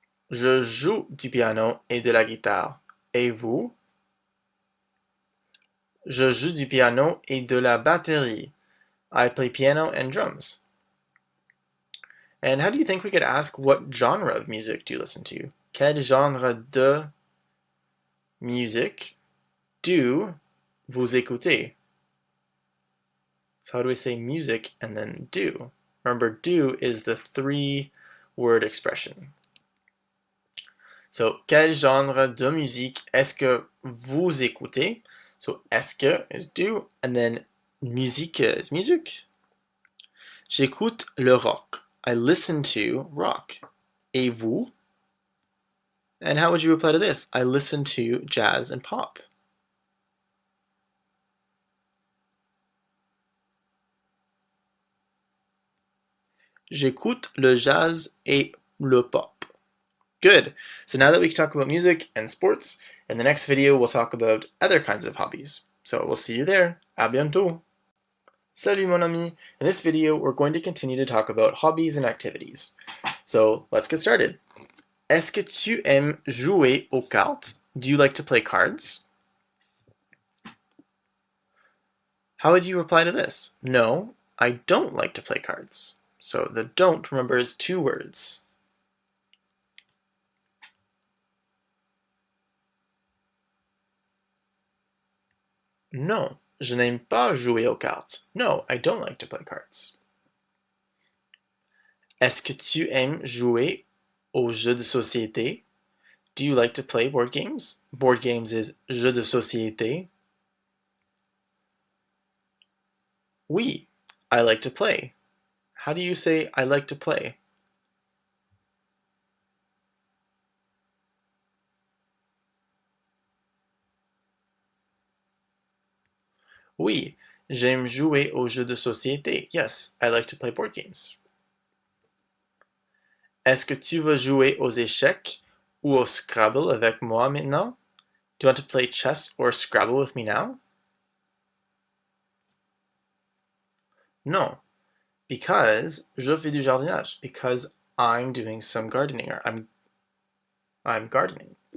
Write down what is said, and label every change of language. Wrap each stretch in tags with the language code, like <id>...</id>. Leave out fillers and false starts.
<fr>Je joue du piano et de la guitare. Et vous? Je joue du piano et de la batterie.</fr> <en>I play piano and drums. And how do you think we could ask what genre of music do you listen to?</en> <fr>Quel genre de musique do vous écoutez?</fr> <en>So how do we say music and then do? Remember, do is the 3-word expression.</en> <fr>So, quel genre de musique est-ce que vous écoutez?</fr> <en>So, est-ce que is do, and then musique is music.</en> <fr>J'écoute le rock.</fr> <en>I listen to rock.</en> <fr>Et vous?</fr> <en>And how would you reply to this? I listen to jazz and pop.</en> <fr>J'écoute le jazz et le pop.</fr> <en>Good. So now that we can talk about music and sports, in the next video we'll talk about other kinds of hobbies. So we'll see you there.</en> <fr>À bientôt. Salut mon ami.</fr> <en>In this video we're going to continue to talk about hobbies and activities. So let's get started.</en> <fr>Est-ce que tu aimes jouer aux cartes?</fr> <en>Do you like to play cards? How would you reply to this? No, I don't like to play cards. So the don't, remember, is 2 words.</en> <fr>Non, je n'aime pas jouer aux cartes.</fr> <en>No, I don't like to play cards.</en> <fr>Est-ce que tu aimes jouer aux jeux de société?</fr> <en>Do you like to play board games? Board games is</en> <fr>jeux de société.</fr> <en>Oui, I like to play. How do you say I like to play?</en> <fr>Oui, j'aime jouer aux jeux de société.</fr> <en>Yes, I like to play board games.</en> <fr>Est-ce que tu veux jouer aux échecs ou au Scrabble avec moi maintenant?</fr> <en>Do you want to play chess or Scrabble with me now?</en> <fr>Non, because je fais du jardinage.</fr> <en>Because I'm doing some gardening, or I'm gardening.</en>